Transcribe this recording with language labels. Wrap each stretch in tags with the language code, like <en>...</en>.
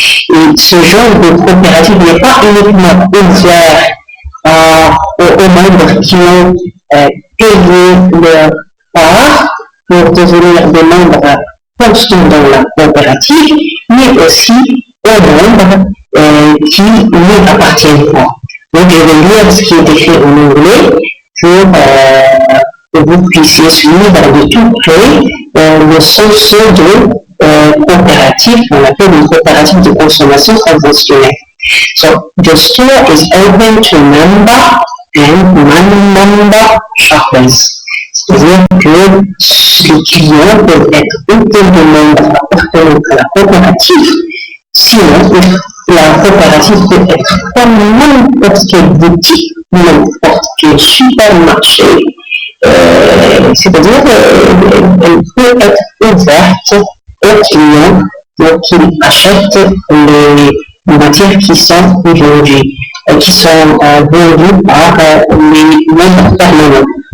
<fr>Et ce genre de coopérative n'est pas uniquement ouvert aux membres qui ont payé leur part pour devenir des membres constants dans la coopérative, mais aussi aux membres qui n'y appartiennent pas. Donc, je vais lire ce qui est écrit en anglais pour que vous puissiez suivre de tout près le sens de coopérative qu'on appelle une coopérative de consommation conventionnelle.</fr> <en>So, the store is open to member and non-member shoppers.</en> <fr>C'est-à-dire que les clients peuvent être autant de membres appartenant à la coopérative, sinon la coopérative peut être comme n'importe quelle boutique, n'importe quel supermarché, c'est-à-dire qu'elle peut être ouverte aux clients pour qu'ils achètent les matières qui sont vendues par les membres permanents.</fr>